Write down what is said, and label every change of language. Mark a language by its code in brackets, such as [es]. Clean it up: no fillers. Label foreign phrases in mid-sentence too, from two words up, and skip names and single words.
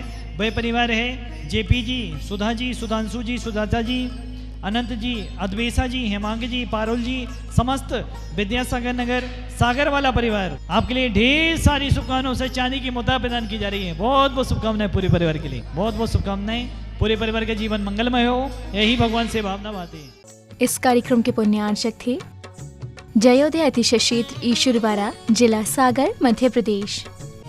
[hi] वह परिवार है जेपी जी, सुधा जी, सुधांशु जी, सुधाता जी, अनंत जी, अद्वेशा जी, हेमांग जी, पारुल जी, समस्त विद्यासागर नगर सागर वाला परिवार, आपके लिए ढेर सारी शुभकामनाओं से चांदी की मुद्रा प्रदान की जा रही है। बहुत बहुत शुभकामनाएं पूरे परिवार के लिए। बहुत बहुत शुभकामनाएं। पूरे परिवार का जीवन मंगलमय हो, यही भगवान से भावना बातें। इस कार्यक्रम के पुण्यार्चक थे जयोदय अतिशय क्षेत्र ईश्वरवाड़ा, जिला सागर, मध्य प्रदेश।